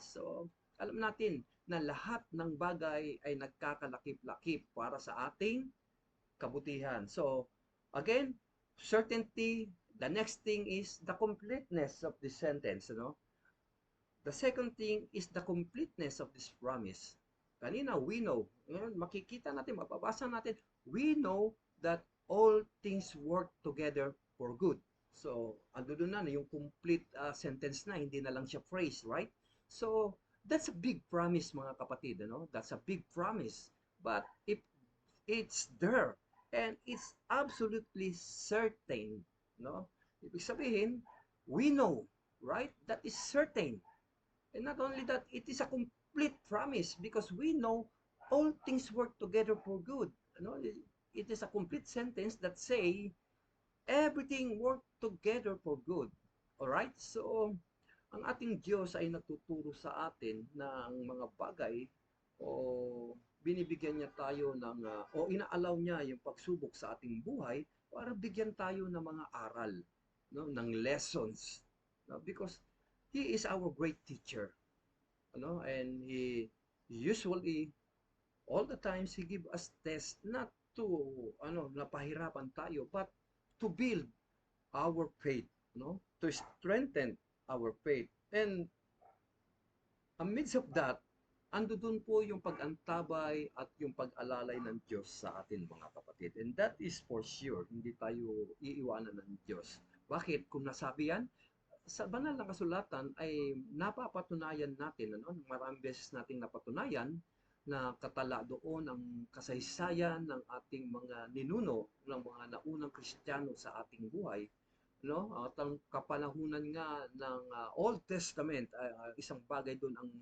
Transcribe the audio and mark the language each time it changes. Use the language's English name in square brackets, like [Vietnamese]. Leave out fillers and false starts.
[Filipino] So, alam natin na lahat ng bagay ay nagkakalakip-lakip para sa ating kabutihan. [English] So, again, certainty, the next thing is the completeness of this sentence, The second thing is the completeness of this promise. [Filipino] Kanina, [English] we know. [Filipino] Ngayon, makikita natin, mababasa natin, [English] we know that all things work together for good. [Filipino] So, ando doon na yung [English] complete sentence [Filipino] na, hindi na lang siya phrase, right? [English] So, that's a big promise, [Filipino] mga kapatid, [English] That's a big promise. But if it's there, and it's absolutely certain, [Filipino] Ibig sabihin, [English] we know, right? That is certain. And not only that, it is a complete promise because we know all things work together for good. It is a complete sentence that say everything work together for good. All right? [Filipino] So, ang ating Diyos ay nagtuturo sa atin ng mga bagay o binibigyan niya tayo ng o inaalaw niya yung pagsubok sa ating buhay para bigyan tayo ng mga aral, ng lessons. [English] Because He is our great teacher. And He usually all the times He give us tests not to [Filipino] napahirapan tayo [English] but to build our faith, to strengthen our faith. And amidst of that, [Filipino] ando dun po yung pag-antabay at yung pag-alalay ng Diyos sa atin, mga kapatid. [English] And that is for sure, [Filipino] hindi tayo iiwanan ng Diyos. Bakit? Kung nasabi yan, sa banal na kasulatan ay napapatunayan natin, maraming beses nating napatunayan na katala doon ang kasaysayan ng ating mga ninuno, ng mga naunang Kristiyano sa ating buhay, At ang kapanahunan nga ng Old Testament, isang bagay doon